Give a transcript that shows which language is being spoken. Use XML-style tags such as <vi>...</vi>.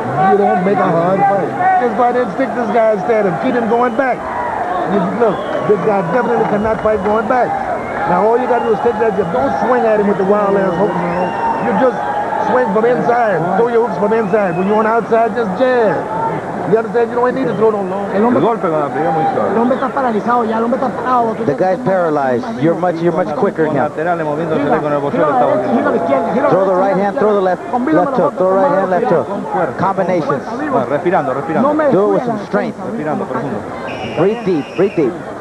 <en>You don't make a hard fight. Just go out there and stick this guy instead and keep him going back. Look, this guy definitely cannot fight going back. Now all you got to do is take that jab. Don't swing at him with the wild ass hooks. You just swing from inside. Throw your hooks from inside. When you're on the outside, just jab. You understand? You don't need to throw no long.</en> <es>El hombre está paralizado ya. El hombre está parado.</es> <en>The guy's paralyzed. You're much quicker than him.</en> <es>Giro a la izquierda.</es> <en>Throw the right hand, throw the left hook. Throw right hand, left hook. Combinations.</en> <es>No me</es> <en>Do it with some</en> <es>descuidas.</es> <en>strength. Breathe deep, breathe deep.</en>